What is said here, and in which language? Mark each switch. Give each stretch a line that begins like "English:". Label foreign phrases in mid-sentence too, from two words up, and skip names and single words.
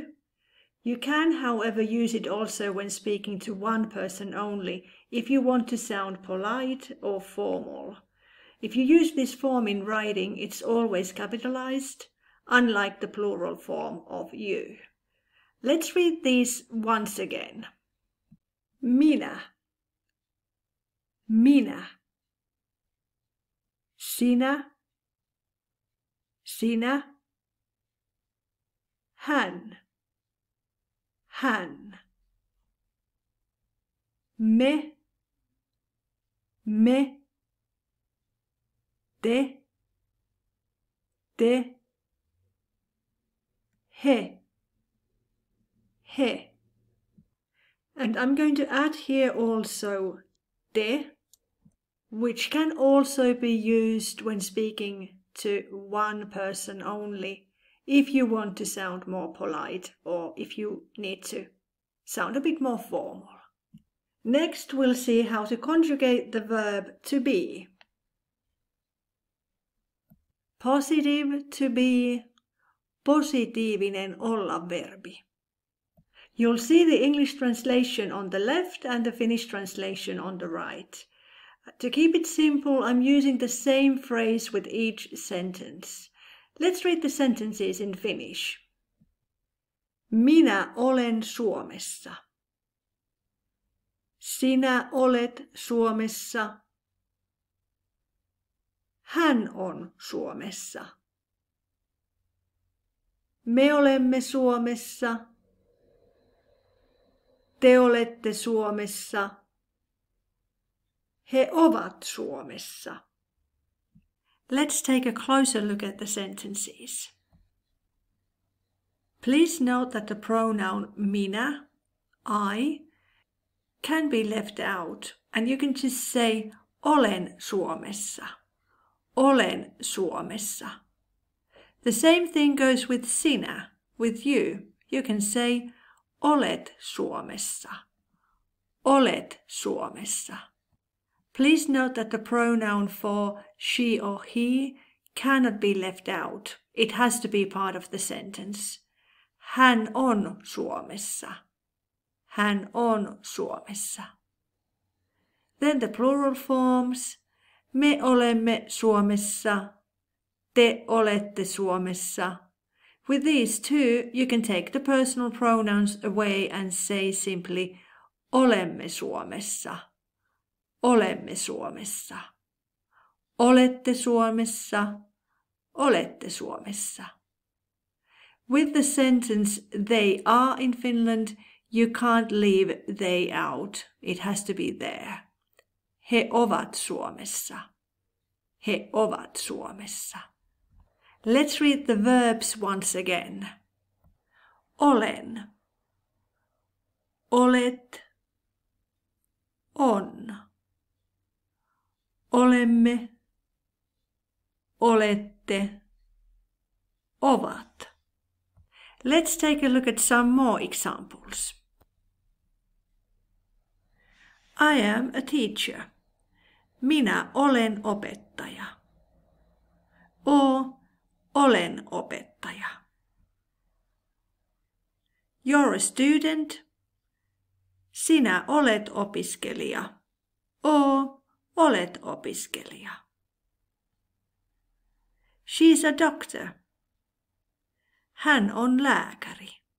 English: You can, however, use it also when speaking to one person only, if you want to sound polite or formal. If you use this form in writing, it's always capitalized, unlike the plural form of you. Let's read these once again.
Finnish: Minä, minä. Sinä, sinä. Hän, hän. Me, me. Te, te. He, he.
English: And I'm going to add here also te, which can also be used when speaking to one person only, if you want to sound more polite or if you need to sound a bit more formal. Next we'll see how to conjugate the verb to be. Positive to be,
Finnish: positiivinen olla verbi.
English: You'll see the English translation on the left and the Finnish translation on the right. To keep it simple, I'm using the same phrase with each sentence. Let's read the sentences in Finnish.
Finnish: Minä olen Suomessa. Sinä olet Suomessa. Hän on Suomessa. Me olemme Suomessa. Te olette Suomessa. He ovat Suomessa.
English: Let's take a closer look at the sentences. Please note that the pronoun minä, I, can be left out, and you can just say
Finnish: olen Suomessa. Olen Suomessa.
English: The same thing goes with sinä, with you. You can say
Finnish: olet Suomessa. Olet Suomessa.
English: Please note that the pronoun for she or he cannot be left out. It has to be part of the sentence.
Finnish: Hän on Suomessa. Hän on Suomessa.
English: Then the plural forms.
Finnish: Me olemme Suomessa. Te olette Suomessa.
English: With these two, you can take the personal pronouns away and say simply
Finnish: olemme Suomessa. Olemme Suomessa. Olette Suomessa. Olette Suomessa.
English: With the sentence they are in Finland, you can't leave they out. It has to be there.
Finnish: He ovat Suomessa. He ovat Suomessa.
English: Let's read the verbs once again.
Finnish: Olen. Olet. On. Olemme. Olette. Ovat.
English: Let's take a look at some more examples. I am a teacher.
Finnish: Minä olen opettaja. Olen opettaja.
English: You're a student.
Finnish: Sinä olet opiskelija. Olet opiskelija.
English: She's a doctor.
Finnish: Hän on lääkäri.